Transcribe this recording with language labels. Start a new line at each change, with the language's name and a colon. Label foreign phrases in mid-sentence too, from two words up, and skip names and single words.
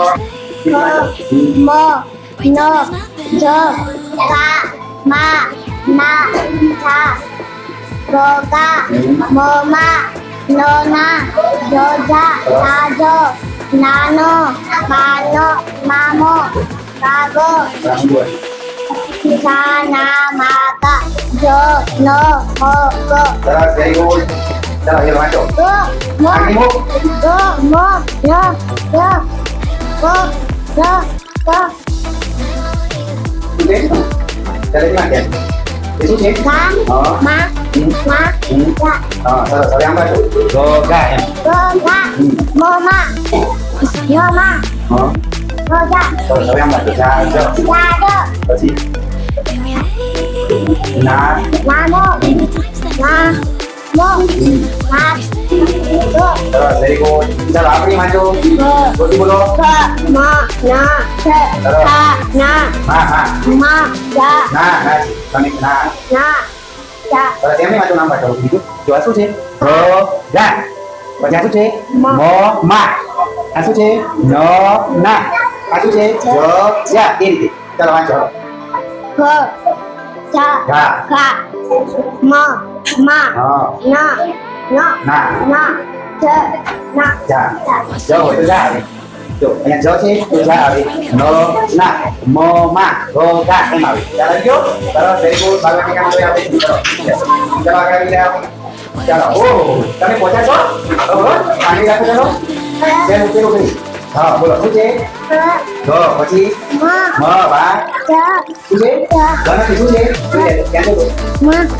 Gujarati: મ નો જ ગા મા ના જા ગોગા મોમા નો ના જો જા જાજો નાનો માનો મામો ગાગો ઊંધું વાંચો. જા ના માગા જો નો હો ગો સરસ
English: very good.
Gujarati: ચાલો હવે વાંચો. ગો મો આગળ મૂક. go mo yo yo go yo go શું છે? ચાલે ક્યાં ગયા? એ શું છે? ga હા ma ma ga હા સરસ. હવે આમ વાંચો. જો ગા એમ. go ga mo ma yo ma હા go ga સરસ. હવે આમ વાંચો. જા જો ga do પછી ના na mo na mo na go સરસ
English: very good.
Gujarati: ચાલો આપણી વાંચો. go જોરથી બોલો. ga ma na che ga na હા હા ma ga ના ના તમે ના na ja સરસ એમની વાંચો નામ વાંચો. બીજું જો આ શું છે? ગા. પછી આ શું છે? મા. મો મા. આ શું છે? ન ના. આ શું છે? જ જા. એ રીતે ચાલો વાંચો. go ja ગા. ga ma ma હા na no ના na che na જા. જ હોય તો જા આવે. જો અહીંયા જ છે તો જા આવે. ન ના મો મા ગો ગા એમ આવે. ચાલો ગયો. સરસ
English: very good.
Gujarati: બાળક કામ આપણે ચલો આગળ આવી જાઓ. ચાલો ઓહો તમે પહોંચ્યા છો ઓહો પાણી રાખો ચાલો બેન ઉકેલો કરી હા બોલો શું છે તો પછી મ બા શું છે ગણતરી શું છે ક્યાં છે ન